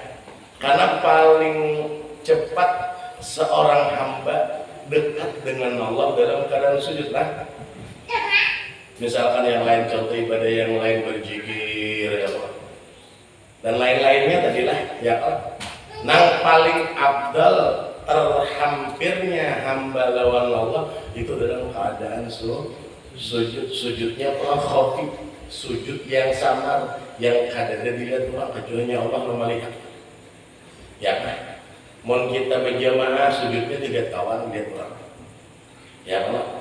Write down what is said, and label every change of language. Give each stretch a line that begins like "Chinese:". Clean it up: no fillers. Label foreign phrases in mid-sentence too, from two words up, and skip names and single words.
Indonesian: Karena paling cepat seorang hamba dekat dengan Allah dalam keadaan sujud lah. Misalkan yang lain, contoh ibadah yang lain berzikir ya Allah, dan lain-lainnya tadilah ya Allah.
Banjar: Nang paling abdal terhampirnya hamba lawan Allah itu dalam keadaan sujud, sujudnya khofi, sujud yang samar, yang kadang dilihat orang kecuali Allah melihat.
Indonesian: Ya kan?
Banjar: Mun kita berjamaah sujudnya tidak kawan lihat orang.
Indonesian: Ya Allah.